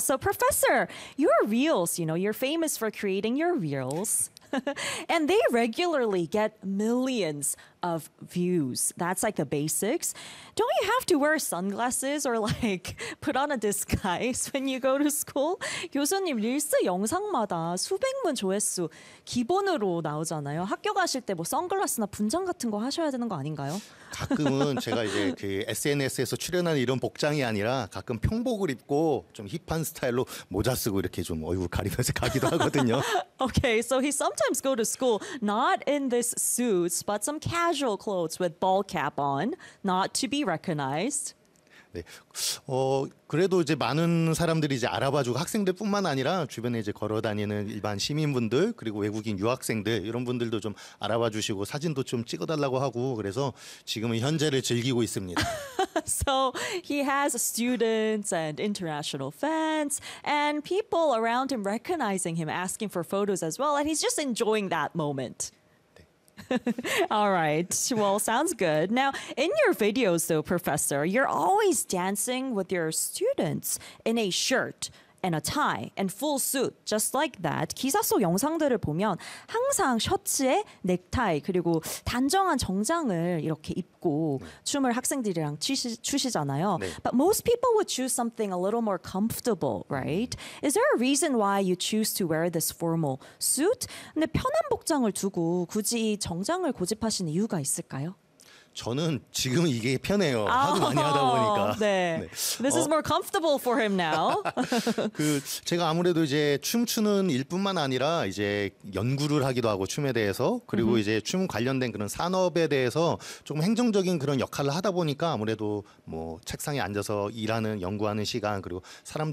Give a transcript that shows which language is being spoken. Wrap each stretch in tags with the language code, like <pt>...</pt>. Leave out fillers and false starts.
<en>So Professor, your reels, you know, you're famous for creating your reels. And they regularly get millions of views. That's like the basics. Don't you have to wear sunglasses or like put on a disguise when you go to school?</en> <ko>교수님, 릴스 영상마다 수백만 조회수 기본으로 나오잖아요. 학교 가실 때 뭐 선글라스나 분장 같은 거 하셔야 되는 거 아닌가요? 가끔은 제가 이제 그 SNS에서 출연하는 이런 복장이 아니라 가끔 평복을 입고 좀 힙한 스타일로 모자 쓰고 이렇게 좀 얼굴 가리면서 가기도 하거든요.</ko> <en>Okay, so he sometimes go to school not in this suit, but some casual clothes with ball cap on, not to be recognized.</en> <ko>네. 그래도 이제 많은 사람들이 이제 알아봐주고 학생들뿐만 아니라 주변에 이제 걸어 다니는 일반 시민분들 그리고 외국인 유학생들 이런 분들도 좀 알아봐주시고 사진도 좀 찍어달라고 하고 그래서 지금은 현재를 즐기고 있습니다.</ko> <en>So he has students and international fans and people around him recognizing him, asking for photos as well, and he's just enjoying that moment. All right. Well, sounds good. Now, in your videos, though, Professor, you're always dancing with your students in a shirt and a tie and full suit, just like that.</en> <ko>기사 속 영상들을 보면 항상 셔츠에 넥타이 그리고 단정한 정장을 이렇게 입고 춤을 학생들이랑 추시잖아요. 네.</ko> <en>But most people would choose something a little more comfortable, right? Is there a reason why you choose to wear this formal suit?</en> <ko>근데 편한 복장을 두고 굳이 정장을 고집하시는 이유가 있을까요? 저는 지금 이게 편해요. 하도 많이 하다 보니까. 네. 네.</ko> <en>This is more comfortable for him now.</en> <ko>그 제가 아무래도 이제 춤추는 일뿐만 아니라 이제 연구를 하기도 하고 춤에 대해서 그리고 이제 춤 관련된 그런 산업에 대해서 조금 행정적인 그런 역할을 하다 보니까 아무래도 뭐 책상에 앉아서 일하는 연구하는 시간 그리고 사람들</ko>